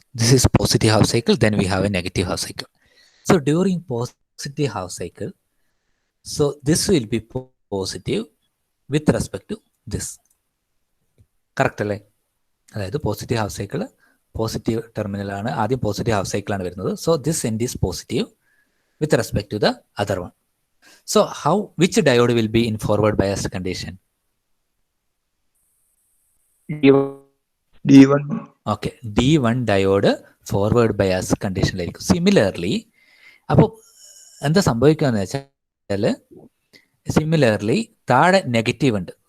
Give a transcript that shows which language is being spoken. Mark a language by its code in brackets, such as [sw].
[en] This is positive half cycle, then we have a negative half cycle. So during positive half cycle, so this will be positive with respect to this. Correct അല്ലേ? [ml] അതായത് positive half cycle, positive terminal ആണ്, ആദ്യം positive half cycle ആണ് വരുന്നത്. [en] So this end is positive with respect to the other one. So which diode will be in forward bias condition? D1. [ml] Okay, D1 diode forward bias കണ്ടീഷനിലായിരിക്കും. Similarly അപ്പോൾ എന്താ സംഭവിക്കുകയെന്ന് വെച്ചാൽ similarly താഴെ negative ഉണ്ട്.